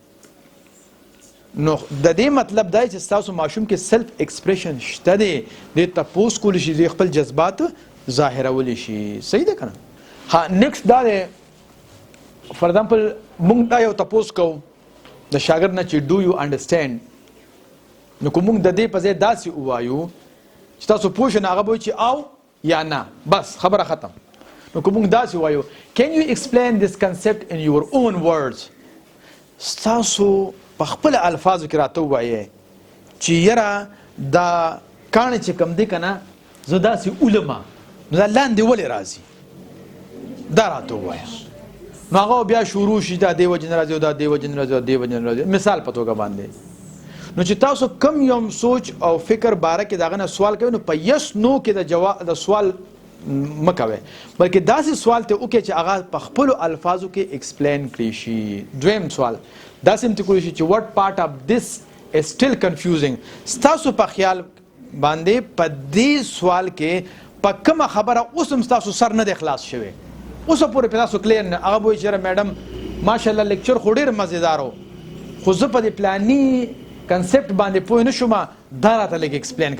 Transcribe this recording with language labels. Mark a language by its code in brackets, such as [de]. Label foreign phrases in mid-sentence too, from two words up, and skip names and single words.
[ps] نو د دې مطلب دا چې ستاسو ماشوم کې [en] self expression [ps] شته دی دې تپوس کولی شي خپل جذبات ظاهرولی شي صحیح ده که نه ها نیکسټ دا دی [en] for example [ps] مونږ دا یو تپوس کوو د شاګرد نه چې [en] do you understand, [ps] نو که مونږ د دې په ځای داسې ووایو چې تاسو پوه شئ، نو هغه به وایي چې او یا نه، بس خبره ختم. نو که مونږ داسې ووایو [en] can you explain this concept in your own words، [ps] ستاسو په خپل الفاظو کې راته ووایئ چې یاره دا کاڼی چې کوم دی که نه زه داسې علمه، نو دا لاندې ولې راځي، دا راته ووایه. نو هغه بیا شروع شي دا دې وجې نه راځي او دا دې وجې نه راځي او دې وجې نه راځي، مثال په توګه باندې. نو چې تاسو کم یو سوچ او فکر باره کې د هغه نه سوال کوئ، نو په [en] yes no [ps] کې د سوال مه کوئ، بلکې داسې سوال ته وکړئ چې هغه په خپلو الفاظو کې ایکسپلین کړی شي. دویم سوال داسې هم ته کولی شي چې [en] what part of this is still confusing، [ps] ستاسو په خیال باندې په دې سوال کې په کومه خبره اوس هم ستاسو سر نه دی خلاص شوی، اوسه پورې په تاسو کلیر نه. هغه به وایي چې میډم ماشاءالله لیکچر خو ډېر مزېدار و، خو زه په دې پلاني کنسپټ باندې پوه نه شوم، دا راته لږ ایکسپلین کړه.